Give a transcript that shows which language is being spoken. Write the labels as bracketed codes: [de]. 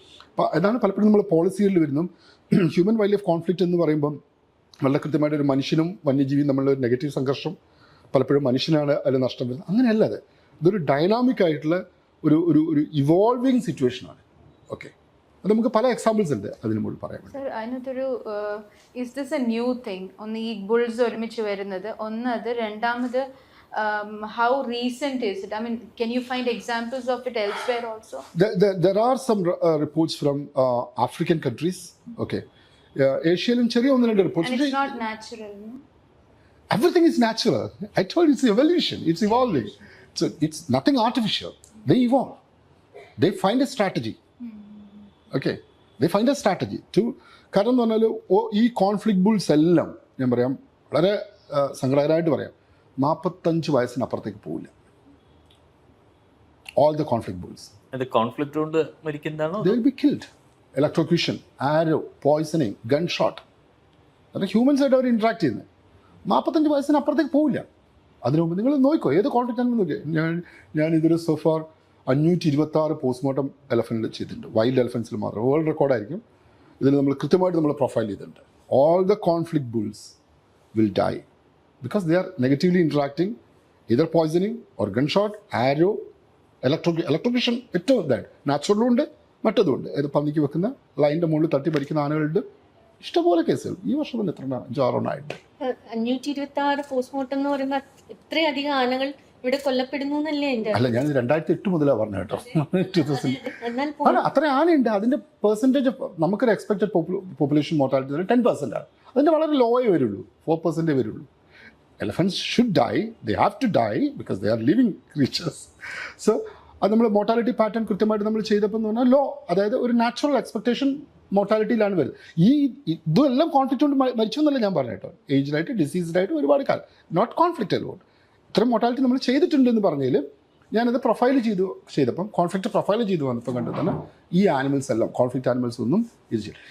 [ml] അപ്പോൾ അതാണ് പലപ്പോഴും നമ്മൾ പോളിസികളിൽ വരുന്നു. ഹ്യൂമൻ വൈൽഡ് ലൈഫ് കോൺഫ്ലിക്റ്റ് എന്ന് പറയുമ്പം വളരെ കൃത്യമായിട്ട് ഒരു മനുഷ്യനും വന്യജീവിയും തമ്മിലുള്ള ഒരു നെഗറ്റീവ് സംഘർഷം, പലപ്പോഴും മനുഷ്യനാണ് അതിൽ നഷ്ടം വരുന്നത്. അങ്ങനെയല്ല, ഇതൊരു ഡൈനാമിക് ആയിട്ടുള്ള ഒരു ഇവോൾവിങ് സിറ്റുവേഷനാണ്. ഓക്കെ, അത് നമുക്ക് പല എക്സാമ്പിൾസ് ഉണ്ട് അതിന് മുകളിൽ പറയാൻ വേണ്ടി. സർ, അതിനകത്തൊരു [en] Is this a new thing? [ml] ഒന്ന് ഈ ബുൾസ് ഒരുമിച്ച് വരുന്നത്, ഒന്ന് അത്. രണ്ടാമത് [en] how recent is it? I mean, can you find examples of it elsewhere also? There are some reports from African countries. Okay, Asian ചെറിയ 1-2 reports. And it's not natural, no? Everything is natural. I told you, it's evolution, it's evolving. So it's nothing artificial. They evolve. They find a strategy. Okay, they find a strategy to. [ml] കാരണം എന്ന് പറഞ്ഞാൽ ഈ conflict bull's എല്ലാം ഞാൻ പറയാം, വളരെ സങ്കടകരമായിട്ട് പറയാം, 45 വയസ്സിനപ്പുറത്തേക്ക് പോവില്ല. [en] All the conflict bulls. [ml] അത് കോൺഫ്ലിക്റ്റ് കൊണ്ട് മരിക്കുന്നതാണോ? [en] They will be killed. Electrocution, arrow, poisoning, gunshot. [ml] അത് ഹ്യൂമൻസ് ആയിട്ട് അവർ ഇൻട്രാക്ട് ചെയ്യുന്നത്. 45 വയസ്സിനപ്പുറത്തേക്ക് പോവില്ല. അതിനു മുമ്പ് നിങ്ങൾ നോക്കിക്കോ, ഏത് കോൺഫ്ലിക്റ്റ് ആണെന്ന് നോക്കിയോ. ഞാൻ ഇതൊരു സോഫാർ 526 പോസ്റ്റ്മോർട്ടം എലഫൻറ്റിൽ ചെയ്തിട്ടുണ്ട്, വൈൽഡ് എലഫൻസിൽ മാത്രം. വേൾഡ് റെക്കോർഡായിരിക്കും. ഇതിൽ നമ്മൾ കൃത്യമായിട്ട് നമ്മൾ പ്രൊഫൈൽ ചെയ്തിട്ടുണ്ട്. [en] All the conflict bulls will die because they are negatively interacting, either poisoning or gunshot, arrow, electrocution. [ml] ഏറ്റവും ഇതാണ്. നാച്ചുറലും ഉണ്ട്, മറ്റതും ഉണ്ട്. ഇത് പന്നിക്ക് വെക്കുന്ന ലൈൻ്റെ മുകളിൽ തട്ടി മരിക്കുന്ന ആനകളുണ്ട്, ഇഷ്ടംപോലെ കേസുകൾ. ഈ വർഷം തന്നെ എത്ര 5-6 ആയിട്ട്. 526 പോസ്റ്റ്മോർട്ടം എന്ന് പറയുമ്പോൾ ഇത്രയധികം ആനകൾ ഇവിടെ കൊല്ലപ്പെടുന്നു എന്നല്ലേ എൻ്റെ? അല്ല, ഞാൻ 2008 മുതലാണ് പറഞ്ഞത് കേട്ടോ. 2000 അത്ര ആനയുണ്ട്. അതിൻ്റെ പെർസെൻറ്റേജ് നമുക്കൊരു എക്സ്പെക്റ്റഡ് പോപ്പുലേഷൻ മോർട്ടാലിറ്റി 10% ആണ്. അതിൻ്റെ വളരെ ലോയേ വരുള്ളൂ, 4% വരുള്ളൂ. [en] Elephants should die, they have to die because they are living creatures. [ml] So അത് നമ്മൾ മോർട്ടാലിറ്റി പാറ്റേൺ കൃത്യമായിട്ട് നമ്മൾ ചെയ്തപ്പോൾ എന്ന് പറഞ്ഞാൽ ലോ, അതായത് ഒരു നാച്ചുറൽ എക്സ്പെക്ടേഷൻ മോർട്ടാലിറ്റിയിലാണ് വരുന്നത്. ഇതെല്ലാം കോൺഫ്ലിക്റ്റ് കൊണ്ട് മരിച്ചു എന്നല്ല ഞാൻ പറഞ്ഞു കേട്ടോ. ഏജ്ഡായിട്ട്, ഡിസീസ്ഡായിട്ട് ഒരുപാട് കാലം, [en] Not conflict allot. [ml] ഇത്രയും മോർട്ടാലിറ്റി നമ്മൾ ചെയ്തിട്ടുണ്ടെന്ന് പറഞ്ഞതിൽ ഞാനത് പ്രൊഫൈൽ ചെയ്തപ്പം കോൺഫ്ലിക്റ്റ് പ്രൊഫൈൽ ചെയ്ത് വന്നപ്പോൾ കണ്ടത് തന്നെ ഈ ആനിമൽസ് എല്ലാം കോൺഫ്ലിക്റ്റ് ആനിമൽസ് ഒന്നും ഇത് ചെയ്യും.